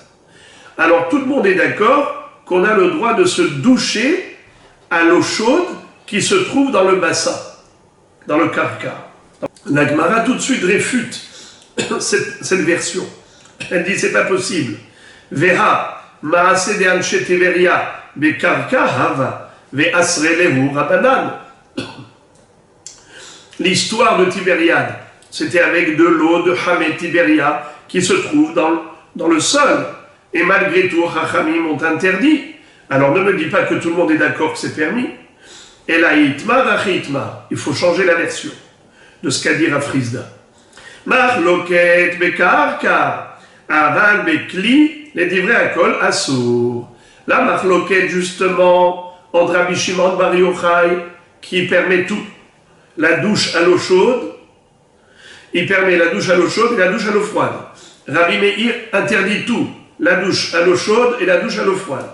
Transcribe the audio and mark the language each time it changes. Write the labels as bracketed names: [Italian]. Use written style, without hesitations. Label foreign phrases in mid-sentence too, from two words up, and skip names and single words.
[French] Alors tout le monde est d'accord qu'on a le droit de se doucher à l'eau chaude qui se trouve dans le bassin, dans le karka. La Gemara tout de suite réfute cette version. Elle dit c'est pas possible. [Aramaic] והא מעשה דאנשי טבריא בקרקע הוה ואסרו להו רבנן. [French] L'histoire de Tibériade, c'était avec de l'eau de Hamé Tibéria qui se trouve dans le sol. Et malgré tout, Chachamim ont interdit. Alors ne me dis pas que tout le monde est d'accord que c'est permis. Et là, il faut changer la version de ce qu'a dit Rav Chisda. [Hebrew] מחלוקת בקרקע, אבל בכלי, les דברי הכל אסור. [French] La machloket justement entre Rabbi Shimon bar Yochai qui permet tout. La douche à l'eau chaude, il permet la douche à l'eau chaude et la douche à l'eau froide. Rabbi Meir interdit tout, la douche à l'eau chaude et la douche à l'eau froide.